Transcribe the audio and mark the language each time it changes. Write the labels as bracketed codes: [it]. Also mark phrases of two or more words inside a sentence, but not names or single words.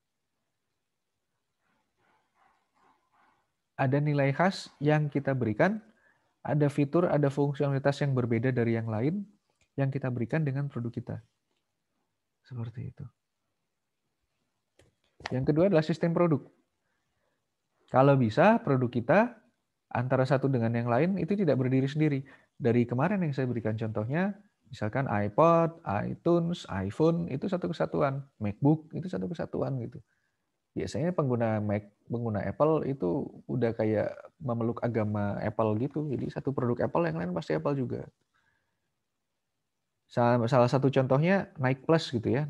[id] Ada nilai khas yang kita berikan, ada fitur, ada fungsionalitas yang berbeda dari yang lain, yang kita berikan dengan produk kita. Seperti itu. Yang kedua adalah sistem produk. Kalau bisa, produk kita antara satu dengan yang lain itu tidak berdiri sendiri. Dari kemarin yang saya berikan contohnya, misalkan iPod, iTunes, iPhone, itu satu kesatuan. MacBook, itu satu kesatuan gitu. Biasanya pengguna Mac, pengguna Apple itu udah kayak memeluk agama Apple gitu. Jadi satu produk Apple, yang lain pasti Apple juga. Salah satu contohnya Nike Plus gitu ya.